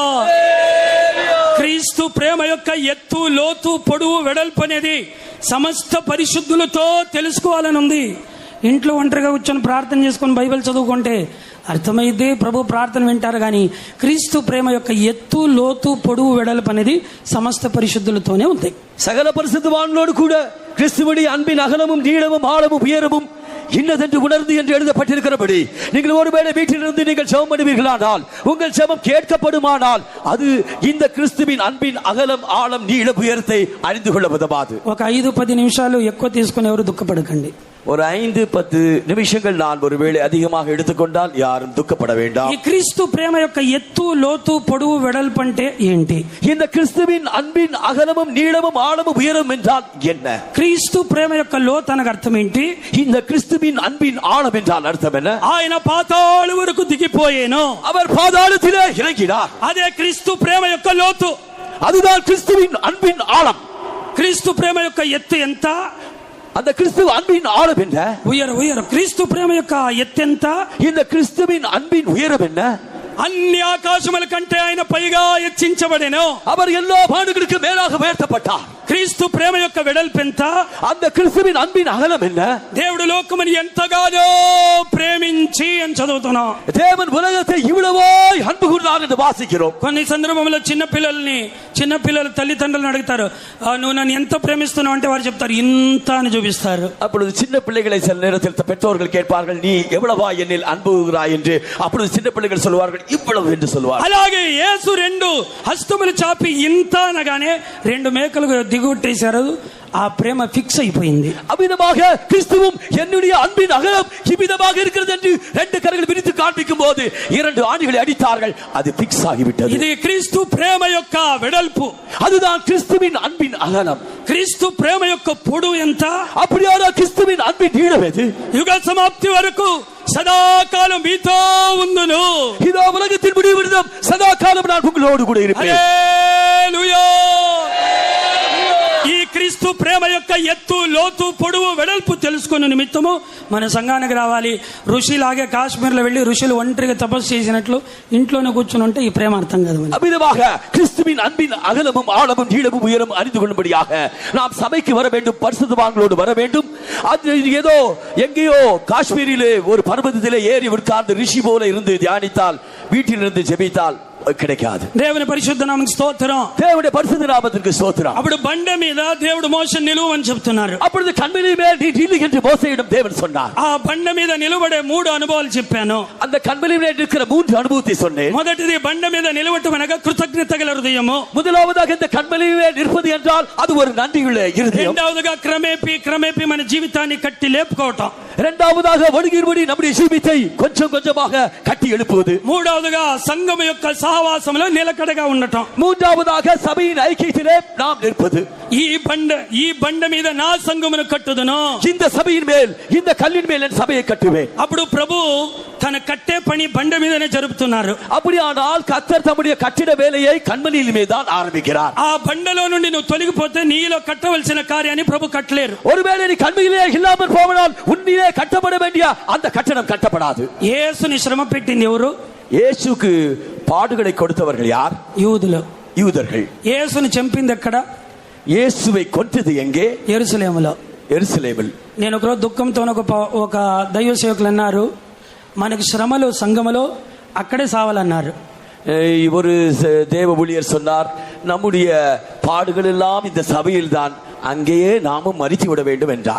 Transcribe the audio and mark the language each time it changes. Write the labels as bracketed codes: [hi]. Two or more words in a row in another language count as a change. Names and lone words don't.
[te] క్రీస్తు ప్రేమ యొక్క ఎత్తు, లోతు, పొడువు, వెడల్పు అనేది సమస్త పరిశుద్ధులతో తెలుసుకోవాలని ఉంది. ఇంట్లో ఒంటరిగా కూర్చొని ప్రార్థన చేసుకొని బైబిల్ చదువుకుంటే అర్థమైతే ప్రభు ప్రార్థన వింటారు. కానీ క్రీస్తు ప్రేమ యొక్క ఎత్తు, లోతు, పొడువు, వెడల్పు అనేది సమస్త పరిశుద్ధులతోనే ఉంది. [ta] சகல பரிசுத்தவான்களோடு கூட கிறிஸ்துவுடைய அன்பின் அகலமும், நீளமும், ஆழமும், உயரமும் இன்னதென்று உணர்ந்து என்று எழுதப்பட்டிருக்கிறபடி நீங்கள் ஒருவேளை வீட்டிலிருந்து நீங்கள் ஜெபம் பண்ணுவீர்களானால், உங்கள் ஜெபம் கேட்கப்படுமானால், அது இந்த கிறிஸ்துவின் அன்பின் அகலம், ஆழம், நீளம், உயரத்தை அறிந்து கொள்ள உதவாது. [te] ఒక 5-10 నిమిషాలు ఎక్కువ తీసుకుని ఎవరు దుఃఖపడకండి. [ta] ஒரு 5-10 நிமிஷங்கள் நான் ஒருவேளை அதிகமாக எடுத்துக்கொண்டால் யாரும் துக்கப்பட வேண்டாம். [te] ఈ క్రీస్తు ప్రేమ యొక్క ఎత్తు, లోతు, పొడువు, వెడల్పు అంటే ఏంటి? [ta] இந்த கிறிஸ்துவின் அன்பின் அகலமும், நீளமும், ஆழமும், உயரம் என்றால் என்ன? [te] క్రీస్తు ప్రేమ యొక్క లోతు అనగా అర్థం ఏంటి? [ta] இந்த கிறிஸ்துவின் அன்பின் ஆழம் என்றால் அர்த்தம் என்ன? [te] ఆయన పాతాళం వరకు దిగిపోయేను, [ta] அவர் பாதாளத்திலே இறங்கினார். [te] అదే క్రీస్తు ప్రేమ యొక్క లోతు. [ta] அதுதான் கிறிஸ்துவின் அன்பின் ஆழம். [te] క్రీస్తు ప్రేమ యొక్క ఎత్తు ఎంత? [ta] அந்த கிறிஸ்துவ அன்பின் ஆழம் என்ன? [te] ఉయరం. క్రీస్తు ప్రేమ యొక్క ఎత్తు ఎంత? [ta] இந்த கிறிஸ்துவின் அன்பின் உயரம் என்ன? [te] అన్ని ఆకాశముల కంటే ఆయన పైగా హెచ్చించబడెను. [ta] அவர் எல்லா வானங்களுக்கு மேலாக உயர்த்தப்பட்டார். [te] క్రీస్తు ప్రేమ యొక్క వెడల్పు ఎంత? [ta] அந்த கிறிஸ்துவின் அன்பின் அகலம் என்ன? [te] దేవుడు లోకముని ఎంతగానో ప్రేమించి అని చదువుతున్నాం. [ta] தேவன் உலகத்தை இவ்வளவோ அன்பு கூர்ந்தார் என்று வாசிக்கிறோம். [te] కొన్ని సందర్భంలో చిన్నపిల్లల తల్లిదండ్రులను అడుగుతారు, నువ్వు నన్ను ఎంత ప్రేమిస్తున్నావు అంటే వారు చెప్తారు ఇంత అని చూపిస్తారు. [ta] அப்பொழுது சின்ன பிள்ளைகளை சில நேரத்தில் பெற்றோர்கள் கேட்பார்கள், நீ எவ்வளவா என்னில் அன்புகிறாய் என்று. அப்பொழுது சின்ன பிள்ளைகள் சொல்வார்கள், இவ்வளவு என்று சொல்வார்கள். [te] అలాగే యేసు 2 హస్తములు చాపి ఇంత అనగానే 2 మేకలు దిగుట్టేశారు. ఆ ప్రేమ ఫిక్స్ అయిపోయింది. [ta] அவ்விதமாக கிறிஸ்துவும் என்னுடைய அன்பின் அகலம் இவ்விதமாக இருக்கிறது என்று ரெண்டு கரங்கள் விரித்து காண்பிக்கும் போது இரண்டு ஆணிகளை அடித்தார்கள். அது பிக்ஸ் ஆகிவிட்டது. [te] ఇది క్రీస్తు ప్రేమ యొక్క వెడల్పు. [ta] அதுதான் கிறிஸ்துவின் அன்பின் அகலம். [te] క్రీస్తు ప్రేమ యొక్క పొడవు ఎంత? [ta] அப்படியான கிறிஸ்துவின் அன்பின் நீளம் எது? [te] యుగ సమాప్తి వరకు సదాకాలం మీతో ఉందును. [ta] இதோ உலகத்தின் முடிவு விடுதம் சதாகாலம் நான் உங்களோடு கூட இருப்பேன். [te] హల్లెలూయా. ఈ క్రీస్తు ప్రేమ యొక్క ఎత్తు, లోతు, పొడవు, వెడల్పు తెలుసుకున్న నిమిత్తము మన సంఘానికి రావాలి. ఋషిలాగే కాశ్మీర్లో వెళ్ళి ఋషులు ఒంటరిగా తపస్సు చేసినట్లు ఇంట్లోనే కూర్చుని ఉంటే ఈ ప్రేమ అర్థం కాదు. [ta] அவ்விதமாக கிறிஸ்துவின் அன்பின் அகலமும் ஆழமும் நீளமும் உயரமும் அறிந்து கொள்ளும்படியாக நாம் சபைக்கு வர வேண்டும், பரிசுத்தவான்களோடு வர வேண்டும். அது ஏதோ எங்கேயோ காஷ்மீரிலே ஒரு பர்வதத்திலே ஏறி உட்கார்ந்து ரிஷி போல இருந்து தியானித்தால், வீட்டிலிருந்து ஜெபித்தால் கிடைக்காது. [te] దేవుని పరిశుద్ధ నామమునకు స్తోత్రం. దేవుని పరిశుద్ధ నామమునకు స్తోత్రం. అప్పుడు బండ మీద దేవుడు మోషేను నిలువని చెప్తున్నారు. [ta] அப்பொழுது கண்மலையின் மேல் நீ நில்லு என்று மோசேயிடம் தேவன் சொன்னார். [te] ఆ బండ మీద నిలబడే మూడు అనుభవాలు చెప్పాను. [ta] அந்த கண்மலையின் மேல் இருக்கிற மூன்று அனுபவத்தை சொன்னேன். [te] మొదటిది బండ మీద నిలవటం అనగా కృతజ్ఞత గల హృదయము. [ta] முதலாவதாக இந்த கண்மலையின் மேல் நிற்பது என்றால் அது ஒரு நன்றியுள்ள இருதயம். [te] రెండవదిగా క్రమేపీ మన జీవితాన్ని కట్టి లేపుకోవటం. [ta] இரண்டாவதாக ஒடுங்கின்படி நம்முடைய ஜீவித்தை கொஞ்சம் கொஞ்சமாக கட்டி எழுப்புவது. [te] మూడవదిగా సంఘం యొక్క సహవాసంలో నిలకడగా ఉండటం. [ta] மூன்றாவதாக சபையின் ஐக்கியத்திலே நாம் நிற்பது. [te] ఈ బండ మీద నా సంఘమును కట్టుదును. [ta] இந்த சபையின் மேல், இந்த கல்லின் மேல் என் சபையை கட்டுவேன். [te] అప్పుడు ప్రభు తన కట్టే పని బండ మీదనే జరుపుతున్నారు. [ta] அப்படியானால் கர்த்தர் தம்முடைய கட்டிட வேலையை கண்மலையின் மேல் தான் ஆரம்பிக்கிறார். [te] ఆ బండలో నుండి నువ్వు తొలగిపోతే నీలో కట్టవలసిన కార్యాన్ని ప్రభు కట్టలేరు. [ta] ஒருவேளை நீ கண்மலையிலே இல்லாமல் போவதால் உன்னிலே கட்டப்பட வேண்டிய அந்த கட்டடம் கட்டப்படாது. [te] యేసుని శ్రమ పెట్టింది ఎవరు? [ta] இயேசுக்கு பாடுகளை கொடுத்தவர்கள் யார்? யூதர்கள். [te] యేసుని చంపింది ఎక్కడ? [ta] இயேசுவை கொன்றது எங்கே? [te] యెరూషలేములో. నేను ఒకరోజు దుఃఖంతో ఒక దైవ సేవకులు అన్నారు, మనకు శ్రమలు సంఘములో అక్కడే సావాలన్నారు. [ta] ஒரு தேவ ஊழியர் சொன்னார், நம்முடைய பாடுகள் எல்லாம் இந்த சபையில் தான், அங்கேயே நாமும் மரித்து விட வேண்டும் என்றார்.